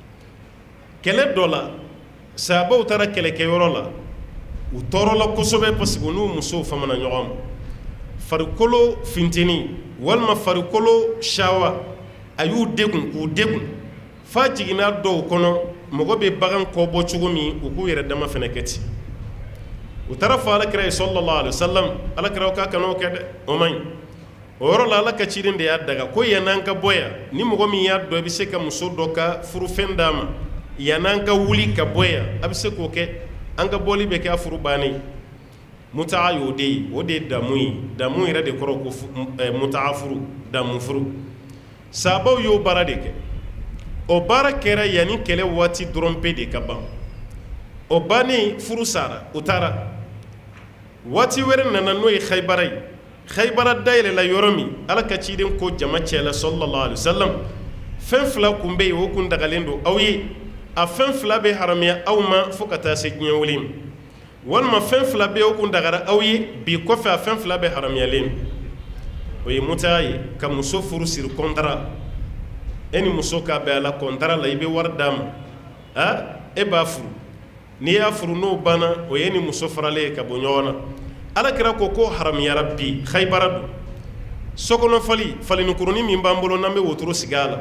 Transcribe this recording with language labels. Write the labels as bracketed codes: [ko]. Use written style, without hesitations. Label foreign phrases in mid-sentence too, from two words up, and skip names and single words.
[bm] kɛlɛ dɔ la sahabaw taara kɛlɛkɛyɔrɔ la u tɔɔrɔla kosɛbɛ [fr] parce que [bm] u n'u musow famana ɲɔgɔn ma farikolo finteni walima farikolo shawa a y'u degun k'u degun f'a jiginna dɔw kɔnɔ mɔgɔ bɛ bagan kɔ bɔ cogo min u k'u yɛrɛ dama fɛnɛ kɛ ten u taara fɔ alakira ye [ar] صلى الله عليه وسلم [bm] alakira k'a kan'o kɛ dɛ o man ɲi o yɔrɔ la ala ka ciden de y'a daga ko yann'an ka bɔ yan ni mɔgɔ min y'a dɔn i bɛ se ka muso dɔ ka furufɛn d'a ma yann'an ka wuli ka bɔ yan a bɛ se k'o kɛ an ka bɔli bɛ kɛ a furu bannen mutaa y'o de ye o de ye damu ye damu yɛrɛ de kɔrɔ ko mutaa furu damu furu sahabaw y'o baara de kɛ o baara kɛra yanni kɛlɛ waati dɔrɔn pe de ka ban o bannen furu sara u taara waati wɛrɛ nana n'o ye Khaybara ye Khaybara dayɛlɛla yɔrɔ min ala ka ciden ko jama cɛla [ar] صلى الله عليه وسلم [bm] fɛn fila kun bɛ yen o kun dagalen don aw ye a fɛn fila bɛ haramiya aw ma fo ka taa se diɲɛ wuli ma walima fɛn fila bɛ yen o kun dagara aw ye bi kɔfɛ a fɛn fila bɛ haramiyalen o ye mutaa ye ka muso furu siri kɔntara e ni muso k'a bɛn a la kɔntara la i bɛ wari d'a ma e b'a furu n'i y'a furu n'o banna o ye ni muso faralen ye ka bɔ ɲɔgɔn na alakira ko haramiyara bi Khaybara don sokɔnɔ falini kurunin min b'an bolo n'an bɛ wotoro sigi a la